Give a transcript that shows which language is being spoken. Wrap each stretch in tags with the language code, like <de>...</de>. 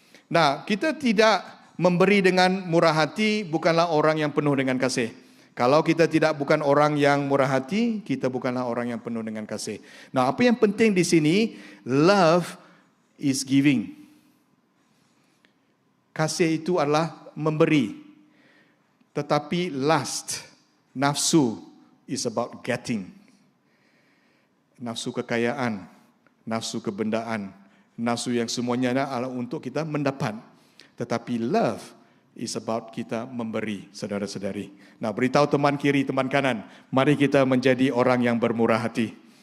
<ms>Nah, kita tidak memberi dengan murah hati, bukanlah orang yang penuh dengan kasih. Kalau kita bukan orang yang murah hati, kita bukanlah orang yang penuh dengan kasih. Nah, apa yang penting di sini,</ms> <en>love is giving.</en> <ms>Kasih itu adalah memberi. Tetapi</ms> <en>lust, nafsu, is about getting.</en> <ms>Nafsu kekayaan, nafsu kebendaan, nafsu yang semuanya adalah untuk kita mendapat. Tetapi</ms> <en>love is about</en> <ms>kita memberi, saudara-saudari. Nah, beritahu teman kiri, teman kanan, mari kita menjadi orang yang bermurah hati.</ms>